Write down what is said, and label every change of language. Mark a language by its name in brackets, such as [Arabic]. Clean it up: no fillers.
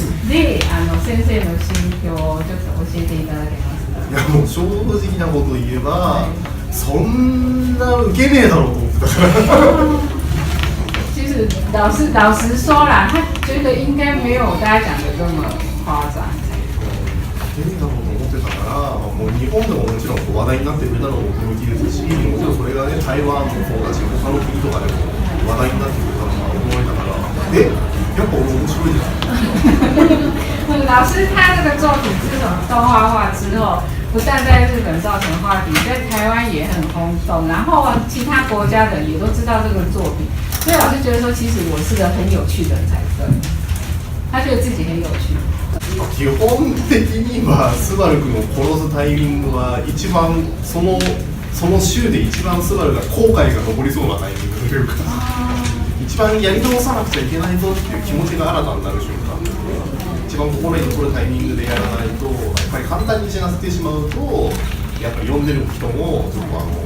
[Japanese] で、先生の心境をちょっと教えていただけますか。いやもう正直なこと言えば、そんなウケねえだろうと思ってたから。 [Chinese] 其实老实说啦，他觉得应该没有大家讲的这么夸张。 [Japanese] ウケねえだろうと思ってたから、もう日本でももちろん話題になってるだろうと思いですし、もちろんそれがね台湾もそうだし、他の国とかでも話題になってくるだろうなと思いながら、やっぱ俺面白いじゃん。 [Chinese] 老师他这个作品自从动画化之后，不但在日本造成话题，在台湾也很轰动，然后其他国家的也都知道这个作品，所以老师觉得说，其实我是个很有趣的人才对，他觉得自己很有趣。 [Japanese] 基本的にはスバル君を殺すタイミングは一番その週で一番スバルが後悔が残りそうなタイミングというか一番やり直さなくちゃいけないぞっていう気持ちが新たになる瞬間ですね。一番心に残るタイミングでやらないとやっぱり簡単に死なせてしまうとやっぱり読んでる人もちょっと